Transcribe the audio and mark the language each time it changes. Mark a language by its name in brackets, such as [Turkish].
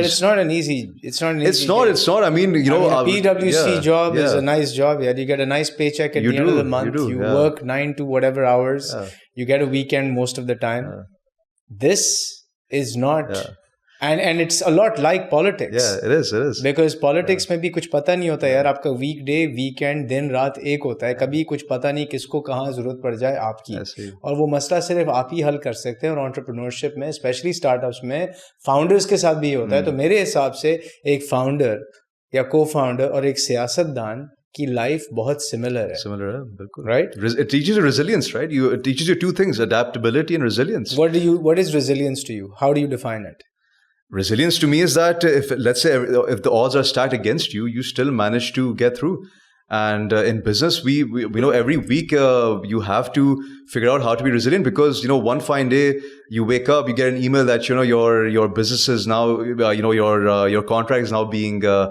[English] But it's not an easy. It's not. I mean, a PwC job is a nice job. Yeah, you get a nice paycheck at the end of the month. You work 9 to whatever hours. You get a weekend most of the time. This is not. And it's a lot like politics. Yeah, it is. Because politics [Urdu] میں بھی کچھ پتہ نہیں ہوتا یار, آپ کا week day weekend دن رات ایک ہوتا ہے, کبھی کچھ پتہ نہیں کس کو کہاں ضرورت پڑ جائے آپ کی, اور وہ مسئلہ صرف آپ ہی حل کر سکتے ہیں. اور انٹرپرینورشپ میں اسپیشلی اسٹارٹ اپس میں فاؤنڈرز کے ساتھ بھی یہ ہوتا ہے. تو میرے حساب سے ایک فاؤنڈر یا کو فاؤنڈر اور ایک سیاست دان کی لائف بہت سملر ہے, بالکل, [English] right? It teaches you resilience, right? It teaches you two things, adaptability and resilience. What is resilience to you? How do you define it? Resilience to me is that if the odds are stacked against you, you still manage to get through. And in business, we know every week you have to figure out how to be resilient, because one fine day you wake up, you get an email that your business is now your contract is now being